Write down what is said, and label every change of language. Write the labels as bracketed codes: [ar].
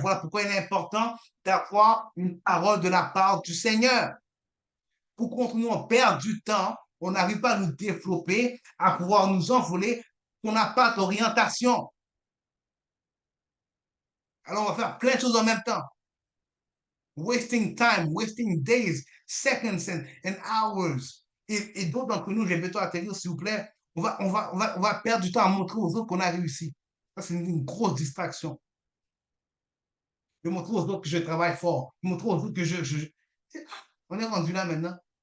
[fr] Voilà pourquoi il est important d'avoir une parole de la part du Seigneur. Pour qu'on nous on perd du temps, on n'arrive pas à nous développer, à pouvoir nous envoler, qu'on n'a pas d'orientation. Alors on va faire plein de choses en même temps. [en] Wasting time, wasting days, seconds and hours. [fr] Et d'autres d'entre nous, j'invite à atterrir, s'il vous plaît, on va perdre du temps à montrer aux autres qu'on a réussi. Ça, c'est une grosse distraction. De montrer aux autres que je travaille fort, de montrer aux autres que on est rendu là maintenant.